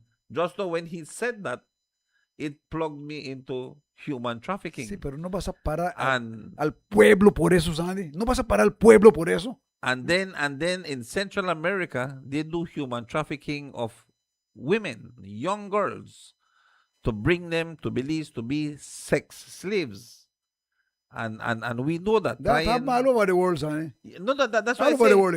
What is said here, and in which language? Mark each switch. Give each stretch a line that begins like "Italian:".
English: Just know when he said that, it plugged me into human trafficking.
Spanish: Sí, pero no vas a parar al pueblo por eso, Sandy. No vas a parar al pueblo por eso.
English: And then in Central America, they do human trafficking of women, young girls, to bring them to Belize to be sex slaves. And we know that. That happens all over the world, Sandy. No, that's why I say.